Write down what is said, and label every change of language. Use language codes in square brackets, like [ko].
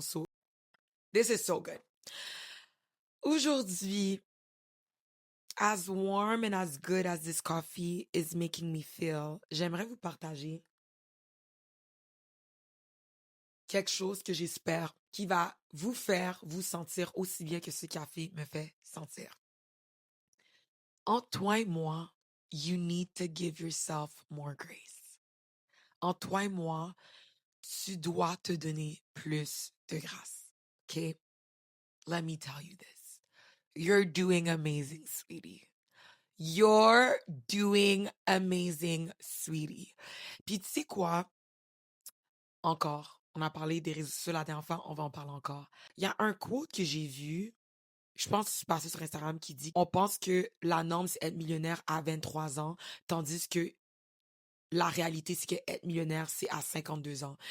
[en] So, this is so good. [fr] Aujourd'hui, [en] as warm and as good as this coffee is making me feel, [fr] j'aimerais vous partager quelque chose que j'espère qui va vous faire vous sentir aussi bien que ce café me fait sentir. Entre toi et moi, [en] you need to give yourself more grace. [fr] Entre toi et moi, tu dois te donner plus de grâce. [en] OK? Let me tell you this. You're doing amazing, sweetie. You're doing amazing, sweetie. [fr] Puis tu sais quoi? Encore, on a parlé des réseaux sociaux la dernière fois, on va en parler encore. Il y a un quote que j'ai vu, je pense que c'est passé sur Instagram, qui dit on pense que la norme, c'est être millionnaire à 23 ans, tandis que la réalité, c'est que être millionnaire, c'est à 52 ans.